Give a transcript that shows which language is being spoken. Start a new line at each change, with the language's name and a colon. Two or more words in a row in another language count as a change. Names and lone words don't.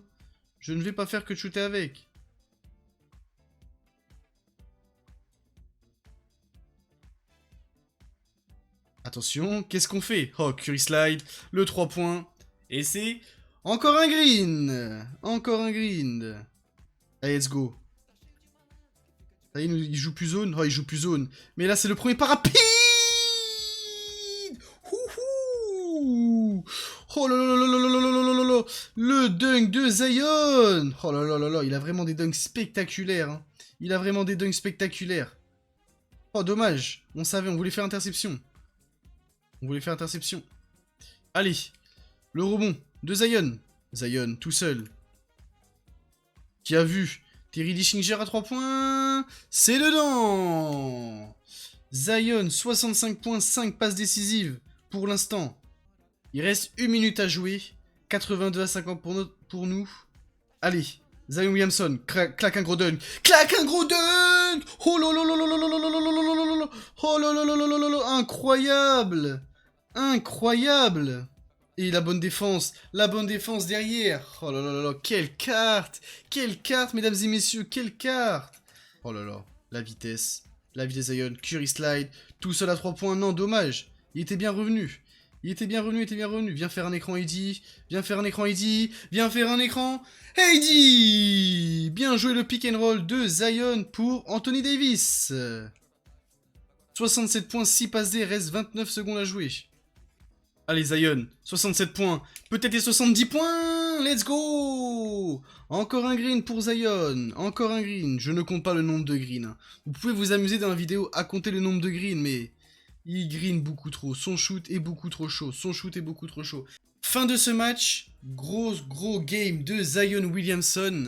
French: Je ne vais pas faire que de shooter avec. Attention, qu'est-ce qu'on fait? Oh, Curry slide. Le 3 points. Et c'est... Encore un green. Encore un green. Allez,
English: let's go.
French: Ça y est, il joue plus zone. Oh, il joue plus zone. Mais là, c'est le premier pas rapide. Ouhou. Oh là là là là là là là là là là. Le dunk de Zion. Oh là là là là. Il a vraiment des dunks spectaculaires. Hein. Il a vraiment des dunks spectaculaires. Oh, dommage. On savait, on voulait faire interception. On voulait faire interception. Allez. Le rebond de Zion. Zion, tout seul. Qui a vu Terry Dishinger à 3 points. C'est dedans. Zion, 65 points, 5 passes décisives pour l'instant. Il reste 1 minute à jouer. 82 à 50 pour nous. Allez, Zion Williamson, claque un gros dunk. Claque un gros dunk. Oh là là là là là là là là là là là là. Oh là là là là là là là. Incroyable. Incroyable. Et la bonne défense derrière. Oh là là là là, quelle carte, mesdames et messieurs, quelle carte. Oh là là, la vitesse Zion, Curry slide, tout seul à 3 points, non, dommage. Il était bien revenu, Viens faire un écran, Heidi, viens faire un écran, Heidi. Bien joué le
English: pick and roll
French: de Zion pour Anthony Davis. 67 points, 6 passes D, reste 29 secondes à jouer. Allez, Zion, 67 points, peut-être les 70 points,
English: let's go.
French: Encore un green pour Zion, encore un green, je ne compte pas le nombre de greens. Vous pouvez vous amuser dans la vidéo à compter le nombre de greens, mais il green beaucoup trop, son shoot est beaucoup trop chaud, Fin de ce match, gros game de Zion Williamson.